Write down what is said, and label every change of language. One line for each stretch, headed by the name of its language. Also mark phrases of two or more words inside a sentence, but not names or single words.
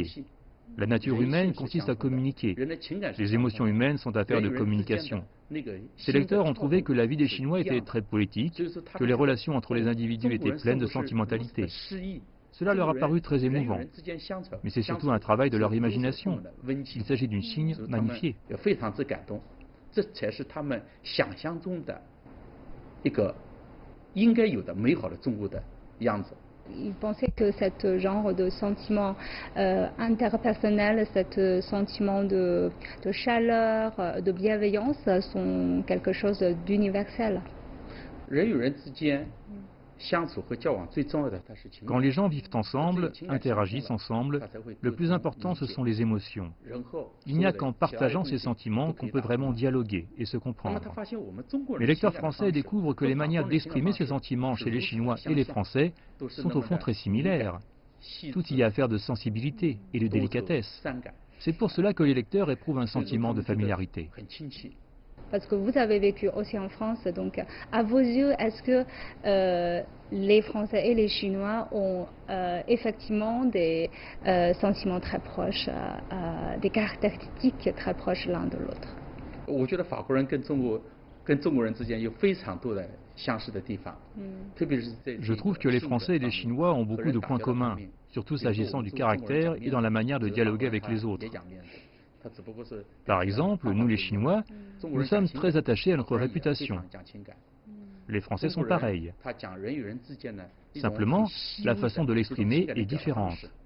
French: La nature humaine consiste à communiquer. Les émotions humaines sont affaires de communication. Ces lecteurs ont trouvé que la vie des Chinois était très politique, que les relations entre les individus étaient pleines de sentimentalité. Cela leur a paru très émouvant. Mais c'est surtout un travail de leur imagination. Il s'agit d'une Chine magnifiée.
Chinese: 这才是他们想象中的一个应该有的美好的中国的样子。
French: Il pensait que ce genre de sentiment interpersonnel, ce sentiment de chaleur, de bienveillance sont quelque chose d'universel.
Chinese: 人与人之间
French: Quand les gens vivent ensemble, interagissent ensemble, le plus important ce sont les émotions. Il n'y a qu'en partageant ces sentiments qu'on peut vraiment dialoguer et se comprendre. Les lecteurs français découvrent que les manières d'exprimer ces sentiments chez les Chinois et les Français sont au fond très similaires. Tout y a affaire de sensibilité et de délicatesse. C'est pour cela que les lecteurs éprouvent un sentiment de familiarité. Parce que vous avez vécu aussi en France, donc à vos yeux, est-ce que les Français et les Chinois ont effectivement des sentiments très proches, des caractéristiques très proches l'un de l'autre?
Chinese: 我觉得法国人跟中国人之间有非常多的相似的地方，特别是在
French: Je trouve que les Français et les Chinois ont beaucoup de points communs, surtout s'agissant du caractère et dans la manière de dialoguer avec les autres. Par exemple, nous les Chinois, nous sommes très attachés à notre réputation. Les Français sont pareils. Simplement, la façon de l'exprimer est différente.